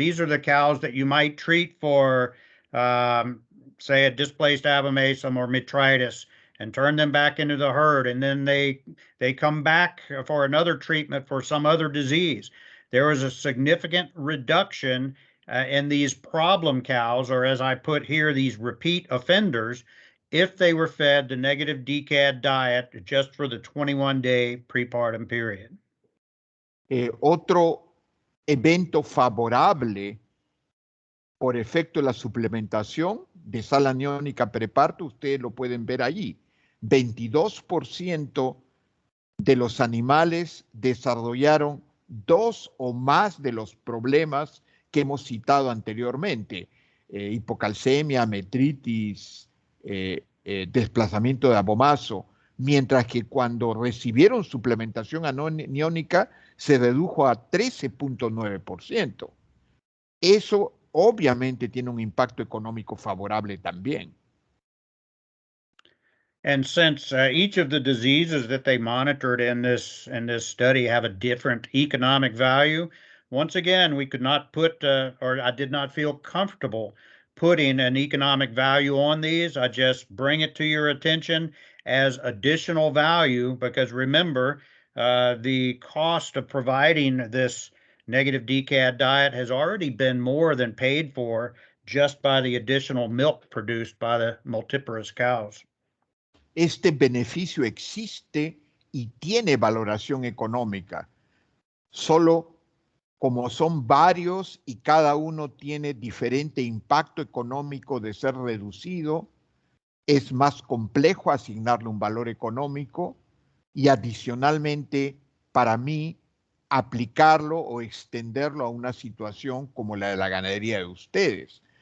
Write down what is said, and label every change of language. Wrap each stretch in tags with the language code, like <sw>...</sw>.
<en>These are the cows that you might treat for, say, a displaced abomasum or metritis, and turn them back into the herd, and then they come back for another treatment for some other disease. There was a significant reduction in these problem cows, or as I put here, these repeat offenders, if they were fed the negative DCAD diet just for the 21-day prepartum period.</en> <es>Otro evento favorable por efecto de la suplementación de sal aniónica preparto, ustedes lo pueden ver allí. 22% de los animales desarrollaron 2 o más de los problemas que hemos citado anteriormente, hipocalcemia, metritis, desplazamiento de abomazo, mientras que cuando recibieron suplementación aniónica se redujo a 13.9%. Eso obviamente tiene un impacto económico favorable también.</es> <en>And since each of the diseases that they monitored in this study have a different economic value, once again, we could not put, or I did not feel comfortable putting an economic value on these. I just bring it to your attention as additional value, because remember, the cost of providing this negative DCAD diet has already been more than paid for just by the additional milk produced by the multiparous cows.</en> <es>Este beneficio existe y tiene valoración económica. Solo como son varios y cada uno tiene diferente impacto económico de ser reducido, es más complejo asignarle un valor económico y adicionalmente para mí aplicarlo o extenderlo a una situación como la de la ganadería de ustedes.</es>